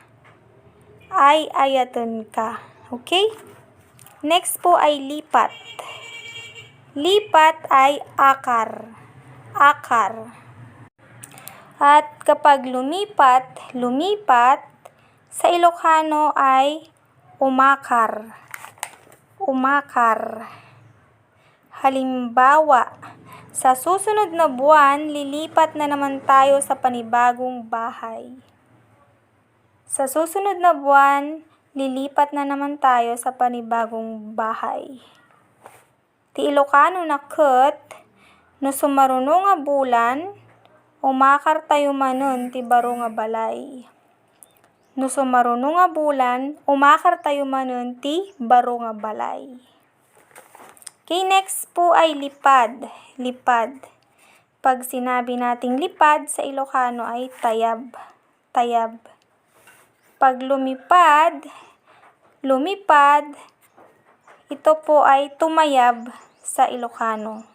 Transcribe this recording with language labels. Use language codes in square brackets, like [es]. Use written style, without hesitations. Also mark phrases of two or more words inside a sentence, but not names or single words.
[ilo] Ay ayaton ka. Okay? [tl] Next po ay lipat. Lipat ay akar. Akar. At kapag lumipat, sa Ilocano ay umakar. Umakar. Halimbawa, sa susunod na buwan, lilipat na naman tayo sa panibagong bahay. Sa susunod na buwan, lilipat na naman tayo sa panibagong bahay. [ilo] Ti Ilocano na ket, no sumaruno nga bulan, umakar tayo manon ti baro nga balay. No sumaruno nga bulan, umakar tayo manon ti baro nga balay. [tl] Okay, next po ay lipad. Lipad. Pag sinabi nating lipad, sa Ilocano ay tayab. Tayab. Pag lumipad, ito po ay tumayab sa Ilocano.